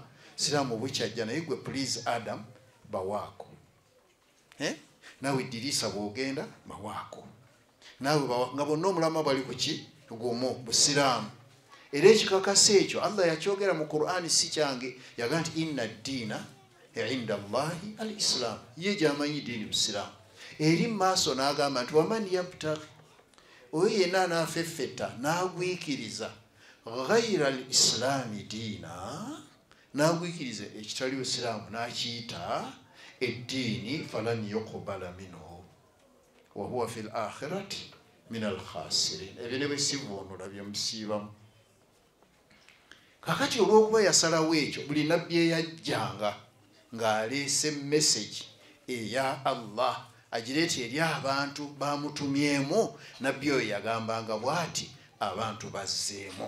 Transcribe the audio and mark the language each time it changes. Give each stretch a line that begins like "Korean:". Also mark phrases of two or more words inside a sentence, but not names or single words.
Ganda: Siraamu bukyajja naye gwe please Adam bawaako. Naawe Idrisa bw'ogenda bawaako. Naawe nga bonna omulama bali ku ki? Gumu busiraamu. Era ekikakasa ekyo Allah yakyogera mu Qur'ani si kyange, yaga nti
Arabic: إن الدين عند الله الإسلام.
Ganda: Ye gy'amanyi ddiini busiraamu. Eri maaso n'agamba nti
Arabic: ومن يبتغ,
Ganda: oyo yenna anaafeffetta n'agwikiriza
Arabic: غير الإسلام دينا,
Ganda: n'agwikiriza ekitali busiraamu n'akiyita eddiini,
Arabic: فلن يقبل منه وهو في الآخرة من الخاسرين.
Ganda: Ebyo ne bwe sivunula bye musiibamu. Kakati olw'okuba yasalawo ekyo, buli nabbi eyajjanga ng'aleese message eya Allah agireeta eri abantu bamutumyemu, nabbi oyo yagambanga bw'ati abantu bazzeemu.